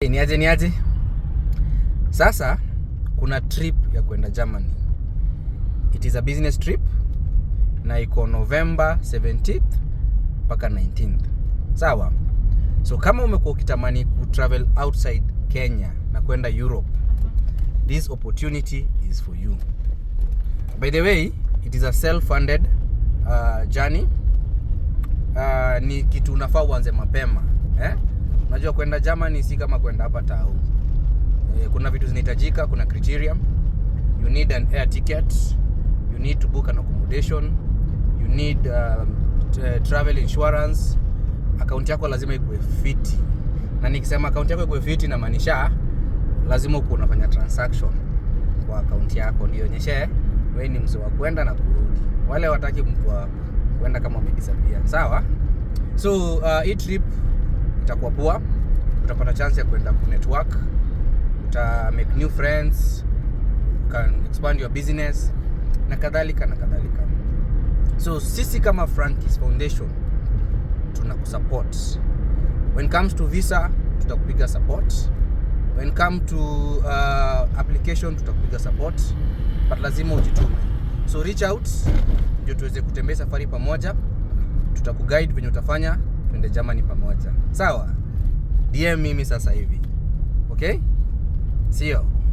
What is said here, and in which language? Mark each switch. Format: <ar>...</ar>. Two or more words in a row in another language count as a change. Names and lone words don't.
<sw>Niaje. Sasa kuna trip ya kwenda Germany.</sw> <en>It is a business trip</en> <sw>na iko</sw> <en>November 17th mpaka 19th. Sawa? So</en> <sw>kama umekuwa ukitamani ku</sw> <en>travel outside Kenya</en> <sw>na kwenda</sw> <en>Europe, this opportunity is for you. By the way, it is a self-funded journey.</en> <sw>Ni kitu unafaa uanze mapema. Unajua kwenda Germany si kama kwenda hapa tao. Kuna vitu zinahitajika, kuna criteria.</sw> <en>You need an air ticket, you need to book an accommodation, you need travel insurance.</en> <sw>Account yako lazima ikuwe fiti. Na nikisema account yako ikuwe fiti na maanisha lazima uko unafanya transaction kwa account yako ndio ionyeshe wewe ni mzee wa kwenda na kurudi. Wale wataki mtu wa kwenda kama umedisappear. Sawa? So hii trip itakuwa poa. Utapata chance ya kwenda ku network, uta</sw> <en>make new friends, you can expand your business</en> <sw>na kadhalika. So sisi kama Frankie's Foundation tunakusupport.</sw> <en>When comes to visa tutakupiga support. When come to application tutakupiga support, but</en> <sw>lazima ujitume.</sw> <en>So reach out</en> <sw>ndio tuweze kutembea safari pamoja. Tutakuguide venye utafanya twende Germany pamoja. Sawa? DM mimi sasa hivi.</sw> <en>Okay? See you.</en>